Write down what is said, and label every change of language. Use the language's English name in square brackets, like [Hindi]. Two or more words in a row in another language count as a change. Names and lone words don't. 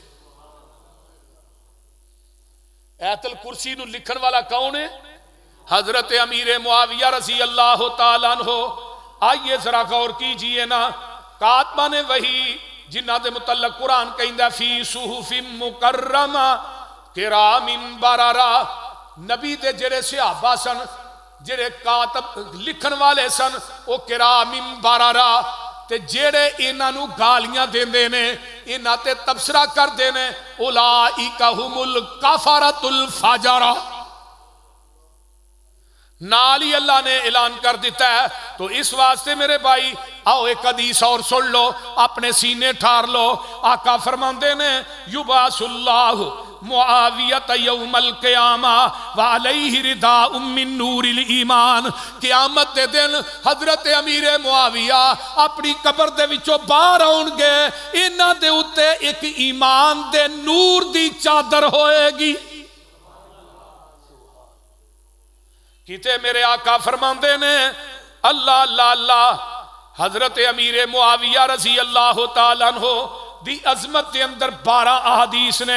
[Punjabi] آیت الکرسی نو لکھن والا کون ہے؟ حضرت امیر معاویہ [Arabic] رضی اللہ تعالیٰ عنہ. [Punjabi] آئیے ذرا غور کیجئے نا، کاتبہ نے وہی جنہ دے متعلق قرآن کہندہ [Arabic] فی صحف مکرمہ کرام بررہ. [Punjabi] نبی دے جڑے صحابہ سن، جڑے کاتب لکھن والے سن، وہ [Arabic] کرام بررہ. [Punjabi] تے جڑے انہاں نو گالیاں دیندے نے، انہاں تے تبصرہ کر دینے، [Arabic] اولئک ھم الکفرۃ الفجرہ. [Punjabi] نالی اللہ نے اعلان کر دیتا ہے. تو اس واسطے میرے بھائی آؤ ایک حدیث اور سن لو، اپنے سینے ٹھار لو. آقا فرماندے نے [Arabic] یبعث اللہ معاویۃ یوم القیامہ وعلیہ رداء من نور الایمان. [Punjabi] قیامت دے دن حضرت امیر معاویہ اپنی قبر دے وچوں باہر آؤن گے، انہاں دے اتے ایک ایمان دے نور دی چادر ہوئے گی. کیتے میرے آقا فرماندے نے اللہ اللہ اللہ حضرت امیر معاویہ [Arabic] رضی اللہ تعالیٰ عنہ [Punjabi] دی عظمت دے اندر 12 احادیث نے.